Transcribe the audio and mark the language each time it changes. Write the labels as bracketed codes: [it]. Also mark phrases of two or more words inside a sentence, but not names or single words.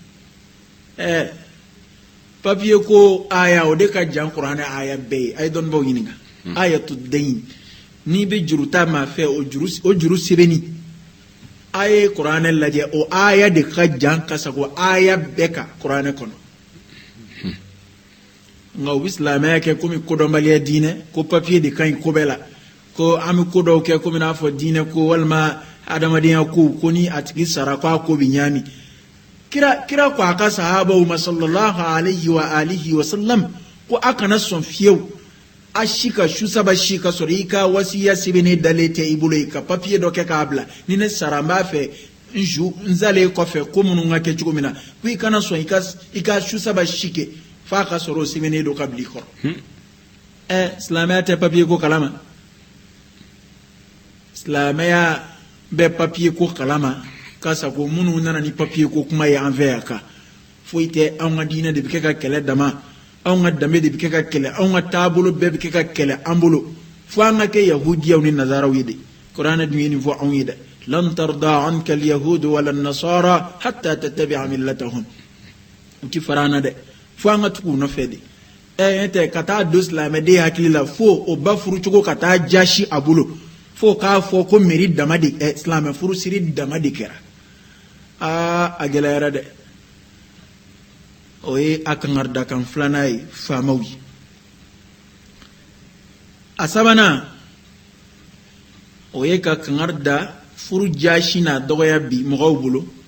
[bm] papiye ko aya o de ka jan kuranɛ aya bɛɛ ye a ye dɔnnibaw ɲininka ayatu dayn n'i bɛ juru ta maa fɛ o juru sɛbɛnni a ye kuranɛ lajɛ o aya de ka jan ka sago aya bɛɛ kan kuranɛ kɔnɔ nka u bɛ silamɛya kɛ komi kodɔnbaliya diinɛ ko papiye de ka ɲi ko bɛɛ la ko an bɛ ko dɔw kɛ komi n'a fɔ diinɛ ko walima adamadenya ko ni a tigi sara ko a ko bɛ ɲaami kira ko a ka sahabaw ma [ar] صلى الله عليه وعلى آله وسلم [bm] ko a kana sɔn fiyewu a si ka su saba si ka sɔrɔ i ka wasiya sɛbɛnnen dalen tɛ i bolo i ka papiye dɔ kɛ k'a bila ni ne sara n b'a fɛ n zalen kɔfɛ ko minnu ka kɛ cogo min na ko i kana sɔn i ka su saba si kɛ f'a ka sɔrɔ o sɛbɛnnen don ka bila i kɔrɔ silamɛya tɛ papiye ko kalama silamɛya bɛ papiye ko kalama ka sago minnu nana ni papiye ko kuma ye an fɛ yan kan foyi tɛ anw ka diinɛ de bɛ kɛ ka kɛlɛ dama anw ka danbe de bɛ kɛ ka kɛlɛ anw ka taabolo bɛɛ bɛ kɛ ka kɛlɛ an bolo fo an ka kɛ yahudiyaw ni nazaraw ye de kuranɛ dun ye nin fɔ anw ye dɛ [ar] لن ترضى عنك اليهود ولا النصارى حتى تتبع ملتهم [bm] u ti fara an na dɛ fo an ka tugu u nɔfɛ de tɛ ka taa don silamɛden hakili la fo o ba furucogo ka taa jasi a bolo fo k'a fɔ ko mairie dama de silamɛ furusiri dama de kɛra a gɛlɛyara dɛ o ye a kangarida kan filanan ye faamaw ye a sabanan o ye ka kangari da furu jasi n'a dɔgɔya bi mɔgɔw bolo